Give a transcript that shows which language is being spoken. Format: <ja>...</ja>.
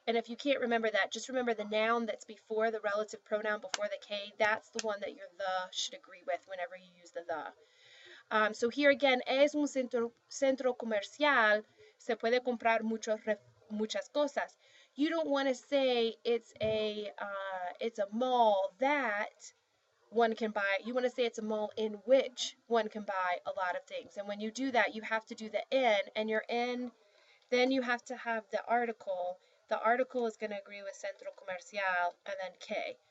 <en>And if you can't remember that, just remember the noun that's before the relative pronoun, before the K, that's the one that your the should agree with whenever you use the. So here again,</en> <es>es un centro comercial, se puede comprar muchas cosas.</es> <en>You don't want to say it's a mall that one can buy. You want to say it's a mall in which one can buy a lot of things. And when you do that, you have to do the in, and your in, then you have to have the article. The article is going to agree with centro comercial and then K.</en>